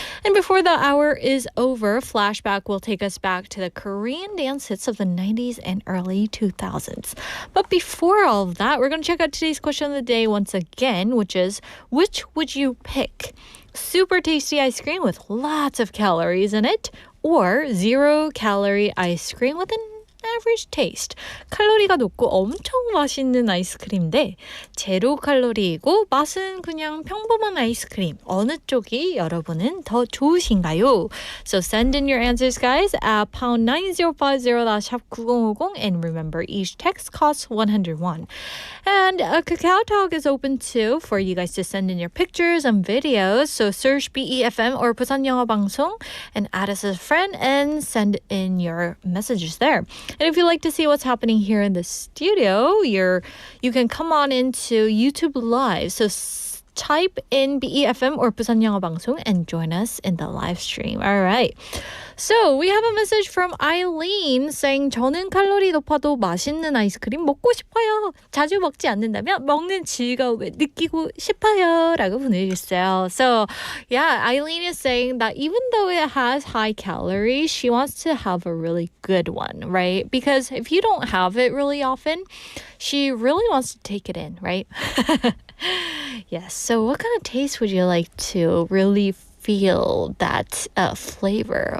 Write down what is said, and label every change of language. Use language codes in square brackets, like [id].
[en] And before the hour is over, Flashback will take us back to the Korean dance hits of the 90s and early 2000s. But before all of that, we're going to check out today's question of the day once again, which is, which would you pick? Super tasty ice cream with lots of calories in it, or 0-calorie ice cream with an average taste. [ko] 칼로리가 높고 엄청 맛있는 아이스크림인데 제로 칼로리이고 맛은 그냥 평범한 아이스크림. 어느 쪽이 여러분은 더 좋으신가요? [en] So send in your answers, guys, at pound 9050 샵 9050, and remember, each text costs 101. And Kakao Talk is open too for you guys to send in your pictures and videos. So search BEFM or 부산영어방송 and add us as a friend and send in your messages there. And if you'd like to see what's happening here in the studio, you can come on into YouTube Live. So type in BEFM or 부산영어방송 and join us in the live stream. All right. So we have a message from Eileen saying, [ko] 저는 칼로리 높아도 맛있는 아이스크림 먹고 싶어요. 자주 먹지 않는다면 먹는 즐거움을 느끼고 싶어요. 라고 보내주셨어요. [en] So yeah, Eileen is saying that even though it has high calories, she wants to have a really good one, right? Because if you don't have it really often, she really wants to take it in, right? Yes. So what kind of taste would you like to really feel that flavor?